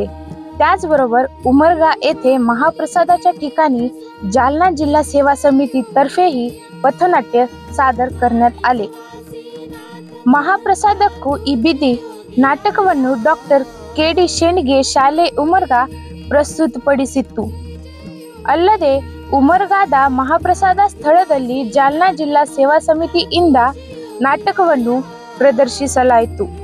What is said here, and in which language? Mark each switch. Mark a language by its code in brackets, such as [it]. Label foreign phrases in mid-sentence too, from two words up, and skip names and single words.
[mr] त्याचबरोबर उमरगा येथे महाप्रसादाच्या ठिकाणी जालना जिल्हा सेवा समिती तर्फेही पथनाट्य सादर करण्यात आले. [kn] ಮಹಾಪ್ರಸಾದಕ್ಕೂ ಈ ಬಿದಿ ನಾಟಕವನ್ನು ಡಾಕ್ಟರ್ KD ಶೇಂಡ್ಗೆ ಶಾಲೆ ಉಮರ್ಗಾ ಪ್ರಸ್ತುತಪಡಿಸಿತ್ತು. ಅಲ್ಲದೆ ಉಮರ್ಗಾದ ಮಹಾಪ್ರಸಾದ ಸ್ಥಳದಲ್ಲಿ ಜಾಲ್ನಾ ಜಿಲ್ಲಾ ಸೇವಾ ಸಮಿತಿಯಿಂದ ನಾಟಕವನ್ನು ಪ್ರದರ್ಶಿಸಲಾಯಿತು.